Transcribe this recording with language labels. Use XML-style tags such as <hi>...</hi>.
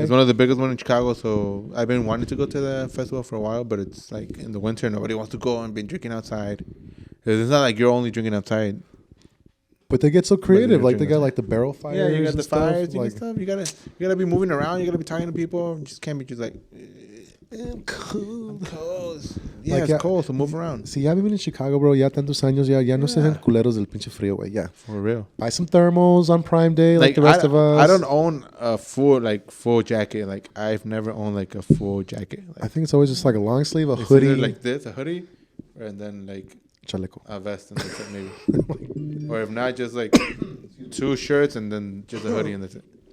<en>It's one of the biggest ones in Chicago, so I've been wanting to go to the festival for a while, but it's like in the winter, nobody wants to go and be drinking outside. It's not like you're only drinking outside. But they get so creative. Like they got like the barrel fires. Yeah, you got the fires like, and stuff. You gotta be moving around. You gotta be talking to people. You just can't be just like, I'm cold. Yeah, like, it's cold, so move around.</en> <es>Si ya viven en Chicago, bro, ya tantos años, ya no se hacen culeros del pinche frío, güey.</es> <en>Yeah. For real. Buy some thermals on Prime Day like the rest of us. I don't own a full jacket. Like, I've never owned like a full jacket. Like, I think it's always just like a long sleeve, a hoodie. Like this, a hoodie, and then like</en> <es>chaleco.</es> <en>A vest, and that's it, maybe. Or if not, just like 2 shirts and then just a hoodie, and that's it.</en>